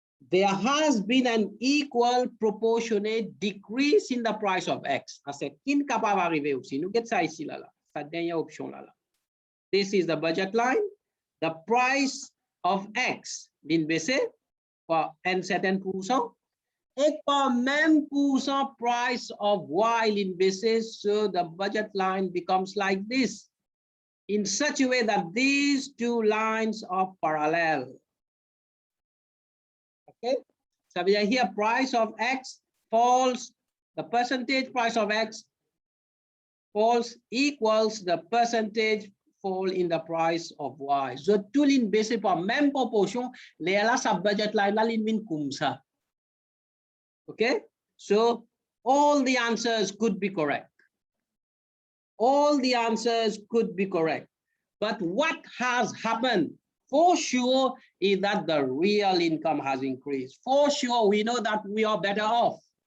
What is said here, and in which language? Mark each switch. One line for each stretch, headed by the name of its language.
English: There has been an equal proportionate decrease in the price of X.
French: C'est incapable d'arriver aussi. Nous avons ça ici, là. La dernière option, là.
English: This is the budget line. The price of X
French: vient baisser par un certain pourcent. Et par même pourcent price of Y vient baisser,
English: so the budget line becomes like this. In such a way that these two lines are parallel. Okay, so we are here price of X falls, the percentage price of X falls equals the percentage fall in the price of Y.
French: So tout l'in baissé par même proportion, là sa budget line là l'in vient comme ça.
English: Okay, so all the answers could be correct. All the answers could be correct. But what has happened for sure is that the real income has increased. For sure, we know that we are better off.